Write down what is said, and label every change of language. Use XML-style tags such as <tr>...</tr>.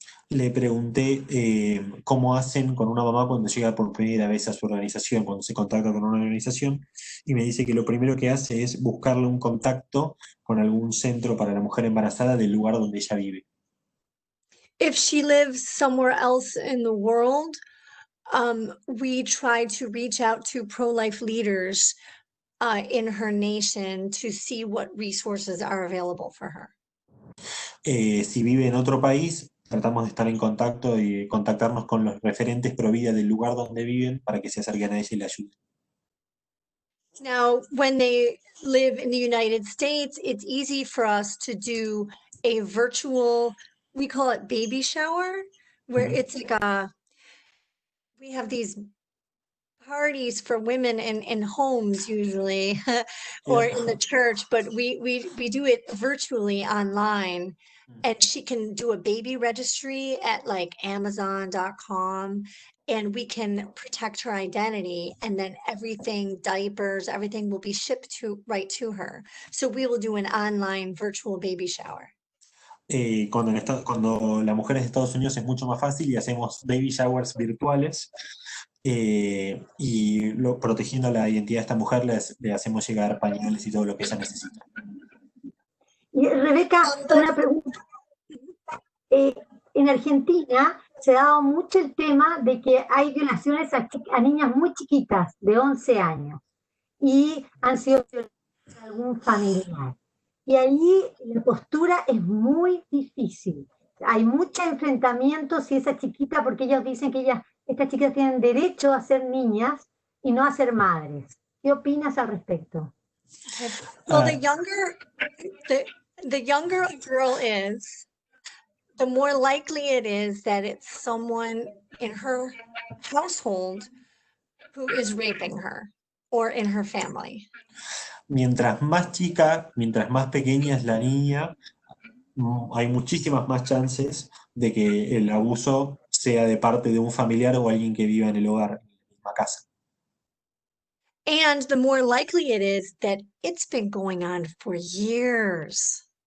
<es>Le pregunté cómo hacen con una mamá cuando llega por primera vez a su organización, cuando se contacta con una organización, y me dice que lo primero que hace es buscarle un contacto con algún centro para la mujer embarazada del lugar donde ella vive.</es> <en>If she lives somewhere else in the world, we try to reach out to pro-life leaders in her nation to see what resources are available for her.</en> <es>Si vive en otro país, tratamos de estar en contacto y contactarnos con los referentes pro vida del lugar donde viven para que se acerquen a ella y la ayuden.</es> <en>Now, when they live in the United States, it's easy for us to do a virtual, we call it baby shower, where it's like we have these parties for women in homes usually, or in the church, but we do it virtually online. And she can do a baby registry at like Amazon.com, and we can protect her identity, and then everything, diapers, everything will be shipped right to her. So we will do an online virtual baby shower.</en> <es>Cuando la mujer es de Estados Unidos es mucho más fácil y hacemos baby showers virtuales y protegiendo la identidad de esta mujer le hacemos llegar pañales y todo lo que ella necesita. Y Rebeca, una pregunta. En Argentina se ha dado mucho el tema de que hay violaciones a niñas muy chiquitas, de 11 años, y han sido violadas por algún familiar. Y ahí la postura es muy difícil. Hay mucho enfrentamiento si esa chiquita, porque ellos dicen que estas chicas tienen derecho a ser niñas y no a ser madres. ¿Qué opinas al respecto?</es> <en>Well, the younger a girl is, the more likely it is that it's someone in her household who is raping her or in her family.</en> <es>Mientras más chica, mientras más pequeña es la niña, hay muchísimas más chances de que el abuso sea de parte de un familiar o alguien que viva en el hogar, en la misma casa.</es> <en>And the more likely it is that it's been going on for years.</en>